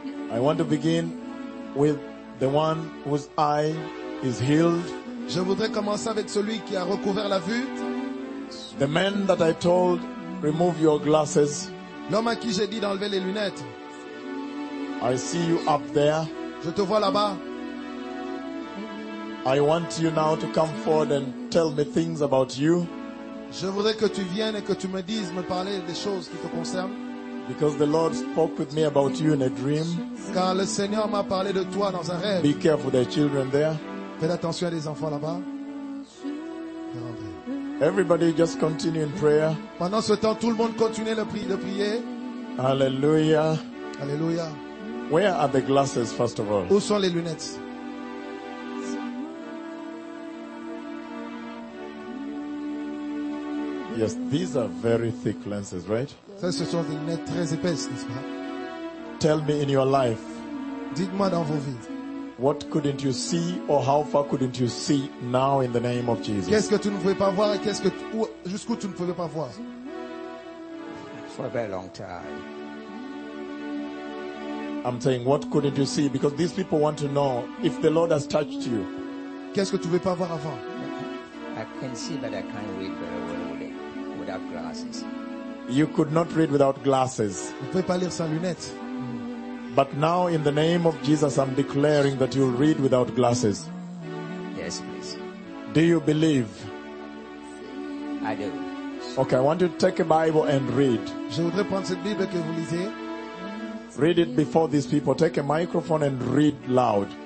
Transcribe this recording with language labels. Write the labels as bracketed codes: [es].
[en] I want to begin with the one whose eye is healed. [fr] Je voudrais commencer avec celui qui a recouvert la vue. [en] The man that I told, remove your glasses. [fr] L'homme à qui j'ai dit d'enlever les lunettes. [en] I see you up there. [fr] Je te vois là-bas. [en] I want you now to come forward and tell me things about you. [fr] Je voudrais que tu viennes et que tu me dises, me parler des choses qui te concernent. [en] Because the Lord spoke with me about you in a dream. [fr] Car le Seigneur m'a parlé de toi dans un rêve. [en] Be careful, there are children there. [fr] Fais attention à des enfants là-bas. [en] Everybody just continue in prayer. [fr] Pendant ce temps, tout le monde continue de prier. [en] Hallelujah. Hallelujah. Where are the glasses, first of all? [fr] Où sont les lunettes? [en] Yes, these are very thick lenses, right? [fr] Ça, ce sont des lunettes très épaisses, n'est-ce pas? [en] Tell me in your life. [fr] Dites-moi dans vos vies. [en] What couldn't you see, or how far couldn't you see now in the name of Jesus? [fr] Qu'est-ce que tu ne pouvais pas voir et qu'est-ce que jusqu'où tu ne pouvais pas voir? [en] For a very long time. I'm saying, what couldn't you see? Because these people want to know if the Lord has touched you. [fr] Qu'est-ce que tu ne pouvais pas voir avant? [en] I can see, but I can't read very well without glasses. You could not read without glasses. [fr] Tu ne pouvais pas lire sans lunettes. [en] But now, in the name of Jesus, I'm declaring that you'll read without glasses. Yes, please. Do you believe? I do. Okay, I want you to take a Bible and read. [fr] Je voudrais prendre cette Bible que vous lisez. [en] Read it before these people. Take a microphone and read loud.